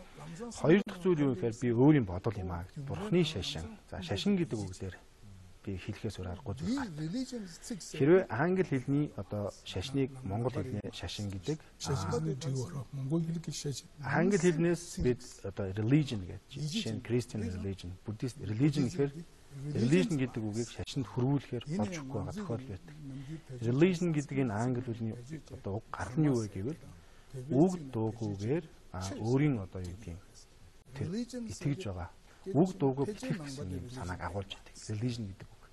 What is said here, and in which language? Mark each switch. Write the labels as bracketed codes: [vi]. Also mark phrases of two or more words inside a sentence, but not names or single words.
[mn] Хоёр дахь зүйл юу гэхээр би өөрийн бодол юм аа. Бурхны шашин. За шашин гэдэг үгээр би хэлэхээс өөр аргагүй зүйл гардаг. Хэрвээ англи хэлний одоо шашныг монгол хэлний шашин гэдэг монгол хэлний шашин. Англи хэлнээс бид одоо religion гэж жишээ нь [en] Christian religion, Buddhist religion [mn] гэхээр religion гэдэг үгийг шашинд хөрвүүлэхээр болж өгөхгүй байгаа тохиолдол байдаг. Religion гэдэг энэ англи хэлний одоо уг гал нь юу вэ гэвэл үг дуугүйгээр өөрийн одоо юу гэдэг юм тэр итгэж байгаа үг дуугүй бичих гэсэн юм санааг агуулж байдаг. Religion гэдэг үг.